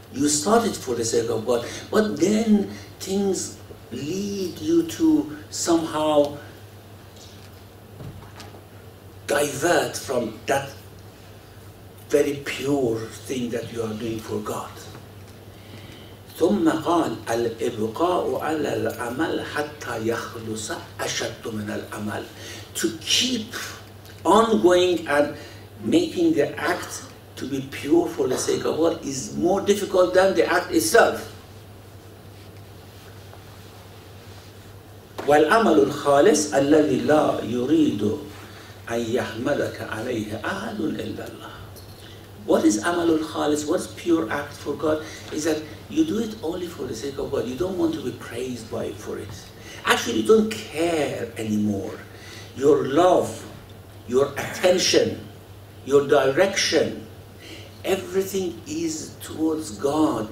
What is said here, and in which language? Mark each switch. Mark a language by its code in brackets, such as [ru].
[en] You start it for the sake of God, but then things lead you to somehow divert from that very pure thing that you are doing for God. [ar] ثم قال الإبقاء على العمل حتى يخلص أشد من العمل. [en] To keep on going and making the act to be pure for the sake of God is more difficult than the act itself. [ar] والعمل الخالص الذي لا يريد أن يحمدك عليه أحد إلا الله. [en] What is amalul khalis? What is pure act for God? Is that you do it only for the sake of God. You don't want to be praised for it. Actually, you don't care anymore. Your love, your attention, your direction, everything is towards God.